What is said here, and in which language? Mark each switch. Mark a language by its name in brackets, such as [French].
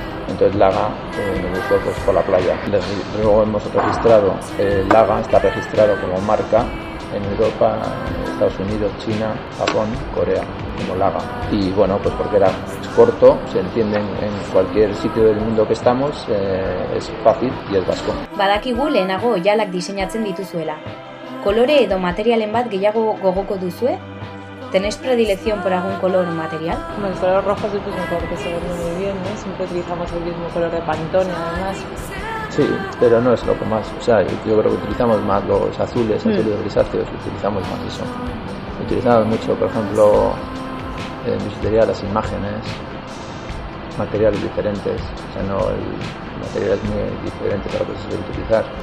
[Spanish] Entonces Laga me gustó pues, por la playa. Luego hemos registrado, Laga está registrado como marca en Europa, Estados Unidos, China, Japón, Corea, como Laga. Y bueno, pues porque era corto, se entiende en cualquier sitio del mundo que estamos, es fácil y es vasco. [Basque] Badakigu lehenago oialak diseinatzen dituzuela. ¿Kolore edo materialen bat gehiago gogoko duzue? [Spanish] ¿Tenéis predilección por algún color o material? Bueno, el color rojo es un color que se vende muy bien, ¿no? Siempre utilizamos el mismo color de Pantone, además. Sí, pero no es lo que más. O sea, yo creo que utilizamos más los azules, azules grisáceos, utilizamos más eso. Utilizamos mucho, por ejemplo, en bisutería las imágenes, materiales diferentes, o sea, no el material es muy diferente para lo que se suele utilizar.